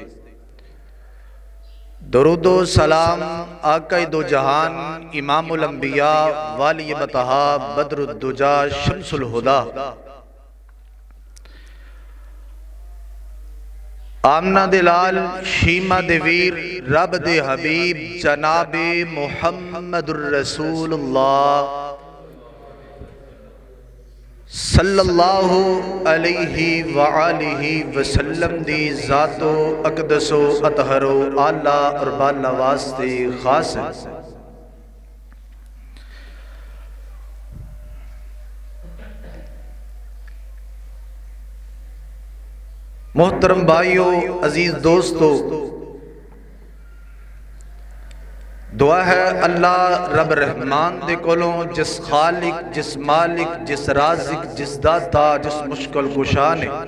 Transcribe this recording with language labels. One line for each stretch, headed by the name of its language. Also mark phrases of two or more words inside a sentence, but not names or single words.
Urdu: درود و سلام آقائے دو جہان
Arabic: إمام الأنبياء والي البطحاء بدر الدجى شمس الهدى
Punjabi: آمنہ دے لال شیما دے ویر رب دے حبیب جنابے
Arabic: محمد رسول الله صلى الله عليه وآله وسلم
Punjabi: دی ذاتو اقدسو اطہرو اعلیٰ اور بالا واسطے خاص ہے. محترم بھائیو، عزیز دوستو، دعا ہے اللہ رب رحمان دے کولوں جس خالق، جس مالک، جس رازق، جس داتا، جس مشکل کشا نے